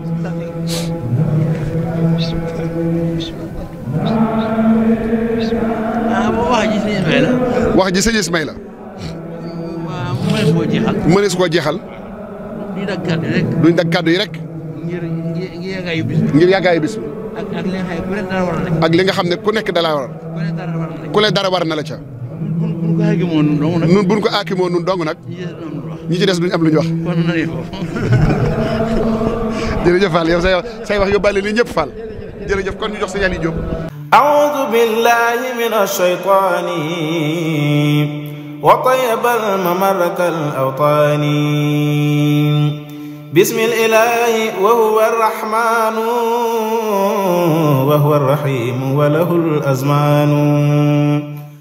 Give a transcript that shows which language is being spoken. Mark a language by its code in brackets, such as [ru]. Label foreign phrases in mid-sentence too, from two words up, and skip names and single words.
[wo] wax ji sëñ Ismaïla mënees koo jeexal duñ dag kàddu yi rek ngir yàggaayu bis bi ak li nga xam ne ku nekk dala war ku le dara war na la ca nun buñ ko aakimoo nun dong nag ñi ci des duñ am lu ñu wax jërëjëf Fall yow say wax yóbbaale ni ñëpp Fall jërëjëf kon ñu jox sa Aliou Diop [ar] أعوذ بالله من الشيطان وطيب الممر كالأوطان بسم الإله وهو الرحمن وهو الرحيم وله الأزمان